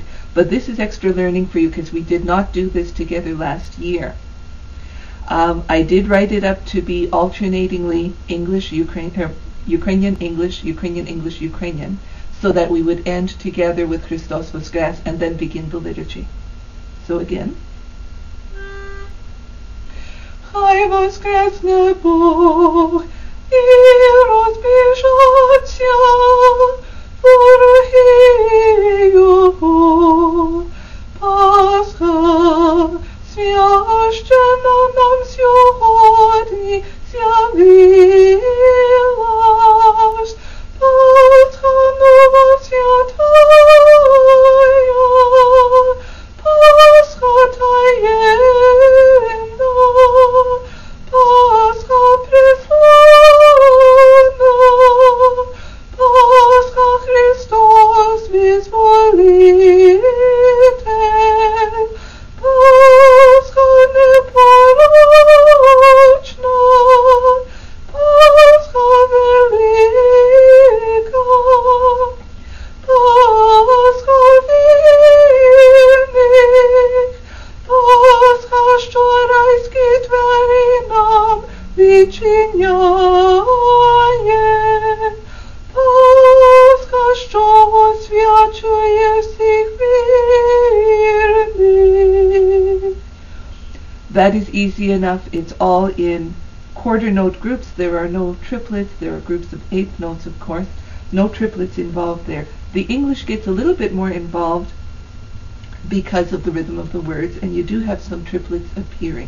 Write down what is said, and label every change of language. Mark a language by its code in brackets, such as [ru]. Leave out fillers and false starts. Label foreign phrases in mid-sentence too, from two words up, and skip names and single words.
[en] But this is extra learning for you because we did not do this together last year. I did write it up to be alternatingly English, Ukrainian, English, Ukrainian, English, Ukrainian, so that we would end together with [uk] Христос воскрес [en] and then begin the liturgy. So again. [uk] Хай воскресне Бог і розбіжаться вороги Його. Пасха священна нам сьогодні з'явилась. Пасха нова святая, Пасха таємна, Пасха приславна, Пасха Христос визволитель, Пасха непорочна, Пасха велика, Пасха вільних, Пасха, що райські двері нам відчиняє, Пасха, що освячує всіх вірних. [en] That is easy enough. It's all in quarter note groups. There are no triplets. There are groups of eighth notes, of course. No triplets involved there. The English gets a little bit more involved because of the rhythm of the words, and you do have some triplets appearing.